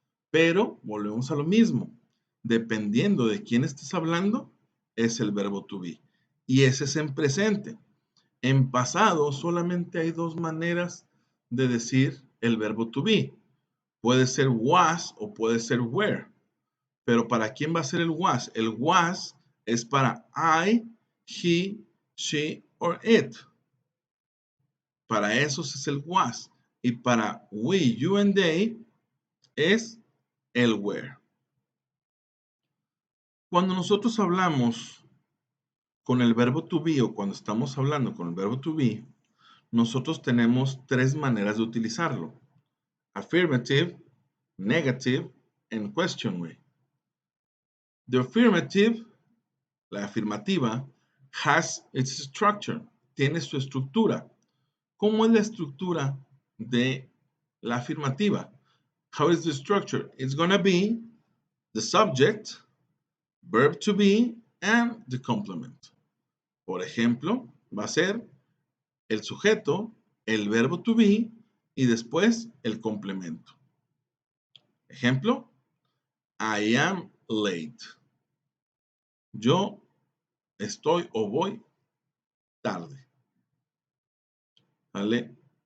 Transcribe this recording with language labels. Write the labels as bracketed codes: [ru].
[es] Pero volvemos a lo mismo. Dependiendo de quién estés hablando, es el verbo to be. Y ese es en presente. En pasado solamente hay dos maneras de decir el verbo to be. Puede ser was o puede ser were. Pero ¿para quién va a ser el was? El was es para I, he, she or it. Para esos es el was. Y para we, you and they es el were. Cuando nosotros hablamos con el verbo to be o cuando estamos hablando con el verbo to be, nosotros tenemos tres maneras de utilizarlo. [en] Affirmative, negative, and question way. The affirmative, [es] la afirmativa, [en] has its structure, [es] tiene su estructura. ¿Cómo es la estructura de la afirmativa? [en] How is the structure? It's going to be the subject, verb to be, and the complement. [es] Por ejemplo, va a ser el sujeto, el verbo to be y después el complemento. Ejemplo, [en] I am late. [es] Yo estoy o voy tarde. ¿Vale?